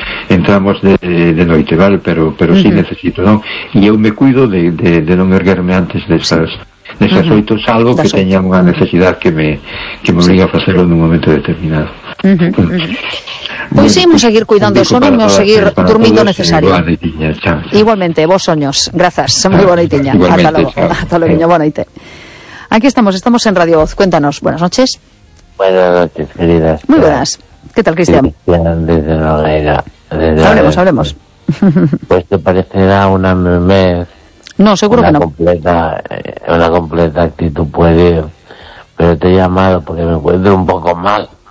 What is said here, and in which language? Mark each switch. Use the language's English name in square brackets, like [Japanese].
[Galician] Entramos de noite, vale, pero sí necesito, non? E eu me cuido de non erguerme antes desas 8, salvo que teña unha necesidade que me obriga a facelo nun momento determinado. Pois seguimos seguir cuidando o sono e seguir durmindo necesario. Igualmente, vos soños. Grazas, son moi boa noitiña. Hasta logo, boa noite. [Spanish] Aquí estamos en Radio Voz. Cuéntanos, buenas noches. Buenas noches, queridas. Muy buenas. ¿Qué tal, Cristian? Desde Noruega. Hablemos. Pues te parecerá una memez. No, seguro que no. Una completa actitud puede. Pero te he llamado porque me encuentro un poco mal.